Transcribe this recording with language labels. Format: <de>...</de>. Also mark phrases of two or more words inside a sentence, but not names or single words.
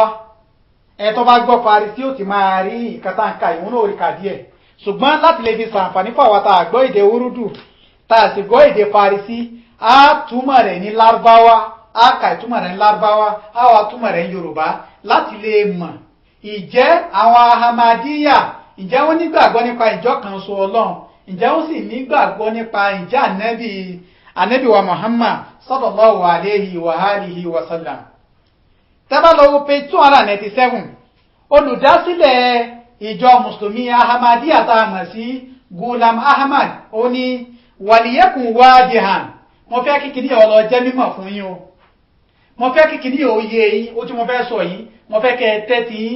<yo>ẹ tó bá gbọ́ Farisi ó ti máa rí ìkàtàǹkà ìwọ̀n náà orí kà díẹ̀, ṣùgbọ́n láti lè fi ṣàǹfààní fún àwa tá a gbọ́ èdè Urdu tá a sì gbọ́ èdè Farisi, a túmọ̀ rẹ̀ ní Lárúbáwá, a kà ìtumọ̀ rẹ̀ ní Lárúbáwá, a wá túmọ̀ rẹ̀ ní Yorùbá láti lè mọ̀ ìjẹ́ àwọn Ahmadiyya, ìjẹ́ wọ́n nígbàgbọ́ nípa ìjọ kan ṣoṣo Ọlọ́run, ìjẹ́ wọ́n sì nígbàgbọ́ nípa ìjẹ́ ànábì wa Muhammad</yo> <ar>صلى الله عليه وآله وسلم.</ar> <yo>tẹ́bá lọ wo page 297, olùdásílẹ̀ ìjọ mùsùlùmí Ahmadiyya tá a mọ̀ sí Ghulam Ahmad, ó ní</yo> <ar>وليكن واضحا,</ar> <yo>mo fẹ́ kíkiri ọ̀lọ́ jẹ́ mímọ̀ fún yín o, mo fẹ́ kíkiri òye yìí, ó tí mo fẹ́ sọ yìí, mo fẹ́ kẹ́ ẹ tẹ́tí yín.</yo>